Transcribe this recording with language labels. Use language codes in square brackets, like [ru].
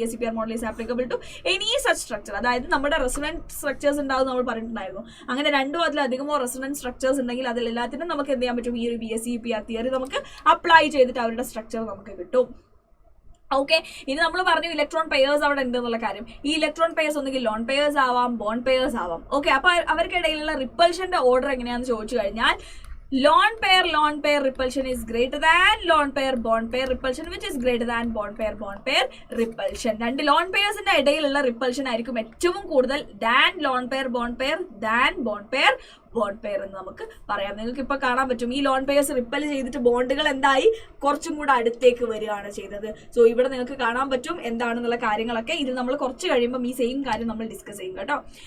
[en] VSEPR model is applicable to any such structure. [ml] അതായത് നമ്മുടെ resonant structures ഉണ്ടാവും നമ്മൾ പറഞ്ഞിട്ടുണ്ടായിരുന്നു. അങ്ങനെ 2 അതിലധികമോ റെസൊണൻറ്റ് സ്ട്രക്ചേഴ്സ് ഉണ്ടെങ്കിൽ അതിലെല്ലാത്തിനും നമുക്ക് എന്ത് ചെയ്യാൻ പറ്റും, ഈ ഒരു VSEPR തിയറി നമുക്ക് അപ്ലൈ ചെയ്തിട്ട് അവരുടെ സ്ട്രക്ചർ നമുക്ക് കിട്ടും. ഓക്കെ, ഇനി നമ്മൾ പറഞ്ഞു ഇലക്ട്രോൺ പെയേഴ്സ് അവിടെ ഉണ്ട് എന്നുള്ള കാര്യം. ഈ ഇലക്ട്രോൺ പെയേഴ്സ് ഒന്നുകിൽ ലോൺ പെയേഴ്സ് ആവാം, ബോണ്ട് പെയേഴ്സ് ആവാം. ഓക്കെ, അപ്പൊ അവർക്കിടയിലുള്ള റിപ്പൾഷന്റെ ഓർഡർ എങ്ങനെയാണെന്ന് ചോദിച്ചു കഴിഞ്ഞാൽ [en] lone pair repulsion is greater than lone pair bond pair repulsion, [ml] which is greater than bond pair repulsion. രണ്ട് ലോൺ പെയർസിന്റെ ഇടയിലുള്ള റിപ്പൾഷൻ ആയിരിക്കും ഏറ്റവും കൂടുതൽ [en] than lone pair bond pair [ml] than bond pair എന്ന് നമുക്ക് പറയാം. നിങ്ങൾക്ക് ഇപ്പൊ കാണാൻ പറ്റും ഈ ലോൺ പെയർസ് റിപ്പൽ ചെയ്തിട്ട് ബോണ്ടുകൾ എന്തായി, കുറച്ചും കൂടെ അടുത്തേക്ക് വരികയാണ് ചെയ്തത്. സോ ഇവിടെ നിങ്ങൾക്ക് കാണാൻ പറ്റും എന്താണെന്നുള്ള കാര്യങ്ങളൊക്കെ. ഇത് നമ്മൾ കുറച്ച് കഴിയുമ്പോൾ ഈ സെയിം കാര്യം നമ്മൾ ഡിസ്കസ് ചെയ്യും കേട്ടോ.